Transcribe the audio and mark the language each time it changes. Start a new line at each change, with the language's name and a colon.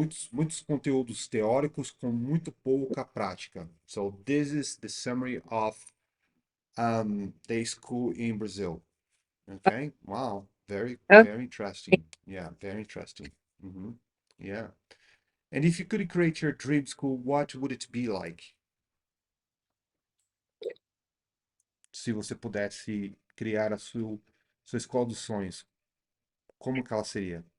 Portuguese: Muitos conteúdos teóricos com muito pouca prática.
English: So this is the summary of the school in Brazil. Okay. Wow. Very interesting. Yeah, very interesting. Yeah. And if you could create your dream school, what would it be like?
Portuguese: Se você pudesse criar sua escola dos sonhos, como que ela seria?